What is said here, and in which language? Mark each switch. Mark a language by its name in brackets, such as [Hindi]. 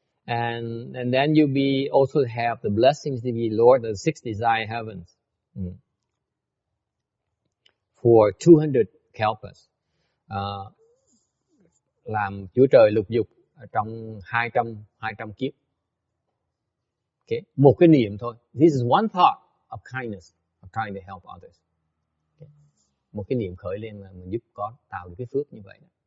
[English] And then you'll be also have the blessings to be Lord of the 6 desire heavens for 200 kalpas. [Vietnamese] Làm Chúa Trời lục dục trong 200 kiếp. Okay, một cái niệm thôi. [English] This is one thought of kindness, of trying to help others. Okay. [Vietnamese] Một cái niệm khởi lên là mình giúp có tạo được cái phước như vậy.